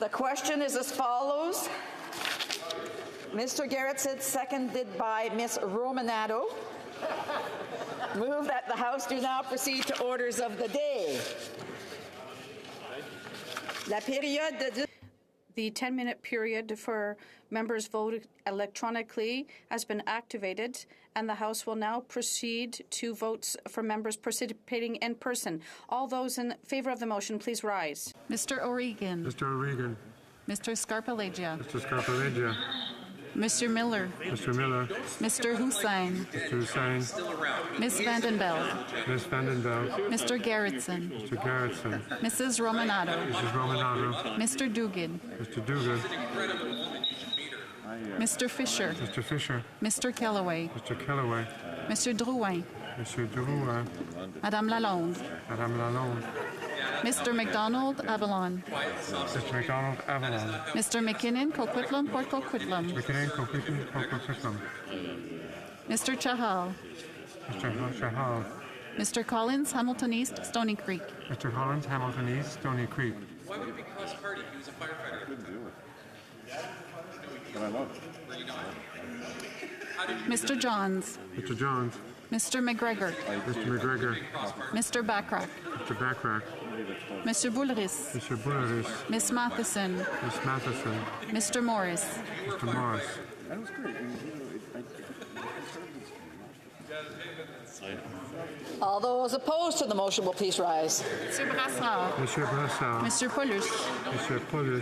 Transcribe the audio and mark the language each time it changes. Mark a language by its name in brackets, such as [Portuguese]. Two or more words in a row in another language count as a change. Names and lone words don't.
[English] question is as follows. Mr. Gerritsen, seconded by Ms. Romanato. Move that the House do now proceed to orders of the day. [French] La période de... [English] The 10-minute period for members voting electronically has been activated, and the House will now proceed to votes for members participating in person. All those in favor of the motion, please rise. Mr. O'Regan. Mr. O'Regan. Mr. Scarpaleggia. Mr. Scarpaleggia. Mr. Miller. Mr. Miller. Mr. Hussain. Mr. Hussain. Ms. Vandenbeld. Ms. Vandenbeld. Mr. Gerritsen. Mr. Gerritsen. Mrs. Romanato. Mrs. Romanato. Mr. Duguid. Mr. Duguid. Mr. Fisher. Mr. Fisher. Mr. Kellaway. Mr. Kellaway. Mr. Drouin. Mr. Drouin. Madame Lalonde. Madame Lalonde. Mr. McDonald Avalon. Mr. McDonald Avalon. Mr. McKinnon Coquitlam Port Coquitlam. McKinnon Coquitlam Port Coquitlam. Mr. Chahal. Mr. Chahal. Mr. Collins Hamilton East Stony Creek. Mr. Collins Hamilton East Stony Creek. Why would it be cross-party? He was a firefighter. Couldn't do it. But I love it. Mr. Johns. Mr. Johns. Mr. McGregor. Mr. McGregor. Mr. Backrack. Mr. Backrack. Mr. Bulleris. Mr. Bulleris. Miss Matheson. Miss Matheson. Mr. Morris. Mr. Morris. That was great. All those opposed to the motion will please rise. Mr. Brassard. Mr. Brassard. Mr. Paulus. Mr. Paulus.